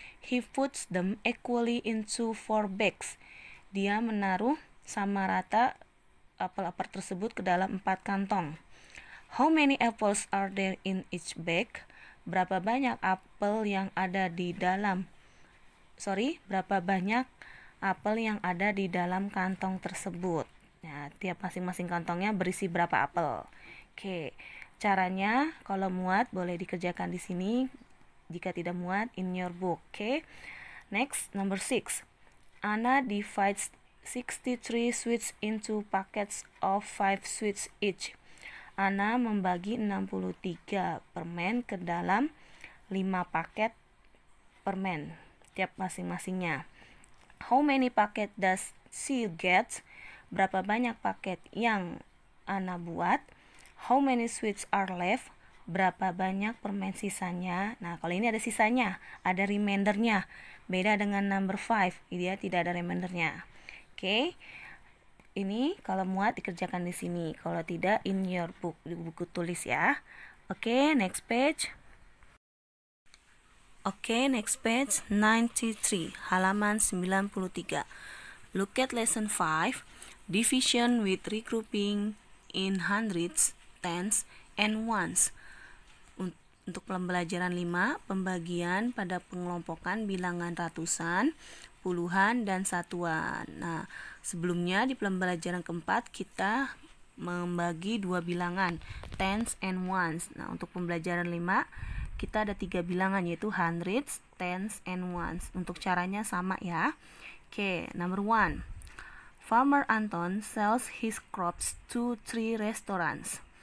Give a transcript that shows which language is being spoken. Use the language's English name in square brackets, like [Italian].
[English] He puts them equally into 4 bags. [Indonesian] Dia menaruh sama rata apel-apel tersebut ke dalam 4 kantong. [English] How many apples are there in each bag? [Indonesian] Berapa banyak apel yang ada di dalam berapa banyak apel yang ada di dalam kantong tersebut. Nah, tiap masing-masing kantongnya berisi berapa apel. Oke, caranya kalau muat boleh dikerjakan di sini. Jika tidak muat, [English] in your book. Oke. Next, number 6. Anna divides 63 sweets into packets of 5 sweets each. [Indonesian] Anna membagi 63 permen ke dalam 5 paket permen tiap masing-masingnya. [English] How many packet does she get? [Indonesian] Berapa banyak paket yang Anna buat? [English] How many sweets are left? [Indonesian] Berapa banyak permen sisanya? Nah, kalau ini ada sisanya, ada remindernya. Beda dengan number 5, dia tidak ada remindernya. Oke. Ini kalau muat dikerjakan di sini. Kalau tidak, [English] in your book, [Indonesian] di buku tulis ya. Oke, next page. [English] Oke, next page 93, [Indonesian] halaman 93. [English] Look at lesson 5, division with regrouping in hundreds, tens, and ones. [Indonesian] Untuk pembelajaran 5, pembagian pada pengelompokan bilangan ratusan, puluhan, dan satuan. Nah, sebelumnya di pembelajaran keempat kita membagi 2 bilangan, [English] tens and ones. [Indonesian] Nah, untuk pembelajaran 5 kita ada 3 bilangan, yaitu [English] hundreds, tens, and ones. [Indonesian] Untuk caranya sama ya. Oke, number 1. [English] Farmer Anton sells his crops to 3 restaurants.